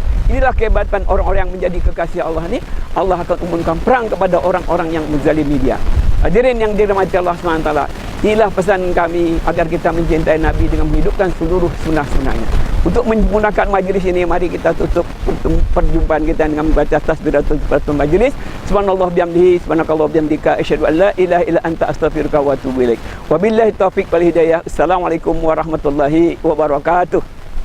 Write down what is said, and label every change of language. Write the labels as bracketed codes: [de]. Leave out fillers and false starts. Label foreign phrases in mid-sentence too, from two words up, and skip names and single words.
[ms] Inilah kehebatan orang-orang yang menjadi kekasih Allah ni. Allah akan umumkan perang kepada orang-orang yang menzalimi dia. Hadirin yang dirahmati Allah SWT, inilah pesan kami agar kita mencintai Nabi dengan menghidupkan seluruh sunnah-sunnahnya. Untuk menggunakan majlis ini, mari kita tutup perjumpaan kita dengan membaca tasbiratul majlis. [ar] سبحان الله بحمده، سبحانك اللهم بحمدك، أشهد أن لا إله إلا أنت أستغفرك و أتوب إليك. وبالله التوفيق والهداية. السلام عليكم ورحمة الله وبركاته.